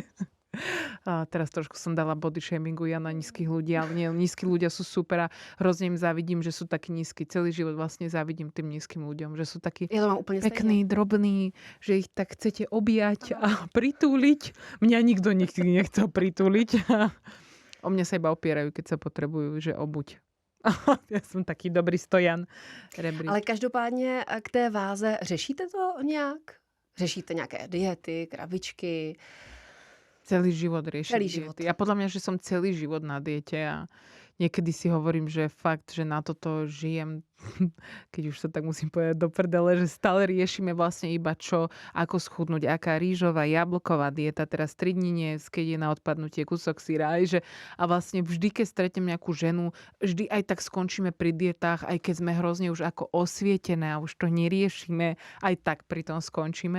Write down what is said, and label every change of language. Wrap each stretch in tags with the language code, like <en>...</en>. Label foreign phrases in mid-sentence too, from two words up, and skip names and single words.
<sk>A teraz trošku som dala</sk> <en>body shamingu</en> <sk>ja na nízkych ľudí, ale nie, nízky ľudia sú super a hrozne im závidím, že sú takí nízky. Celý život vlastne závidím tým nízkym ľuďom, že sú takí pekní, drobní, že ich tak chcete objať a pritúliť. Mňa nikto nikdy nechcel pritúliť. O mňa sa iba opierajú, keď sa potrebujú, že obuť.</sk> <cs>Já jsem taky dobrý stojan.</cs> <sk>Rebrík.</sk> <cs>Ale každopádně k té váze řešíte to nějak? Řešíte nějaké diety, krabičky?</cs> <sk>Celý život riešim Celý diety. život. Ja podľa mňa, že som celý život na diete a niekedy si hovorím, že fakt, že na toto žijem, keď už sa tak musím povedať do prdele, že stále riešime vlastne iba čo, ako schudnúť, aká rýžová, jablková dieta, teraz 3 dní nejesť, keď je na odpadnutie kúsok syra, a vlastne vždy, keď stretnem nejakú ženu, vždy aj tak skončíme pri dietách, aj keď sme hrozne už ako osvietené a už to neriešime, aj tak pri tom skončíme.</sk>